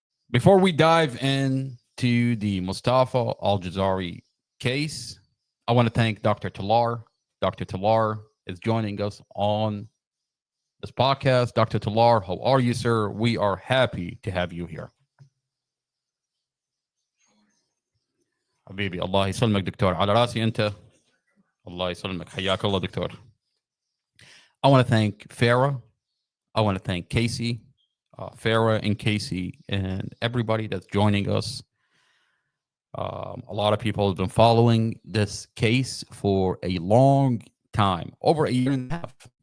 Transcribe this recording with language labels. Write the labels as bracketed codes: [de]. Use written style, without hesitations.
[en] Before we dive into the Mustafa Al-Jazari case, I want to thank Dr. Talar. Dr. Talar is joining us on this podcast. Dr. Talar, how are you, sir? We are happy to have you here. [ar] حبيبي الله يسلمك دكتور على راسي انت الله يسلمك حياك الله دكتور. [en] I want to thank Farah. I want to thank Casey, Farah and Casey and everybody that's joining us. A lot of people have been following this case for a long time, over a year and a half.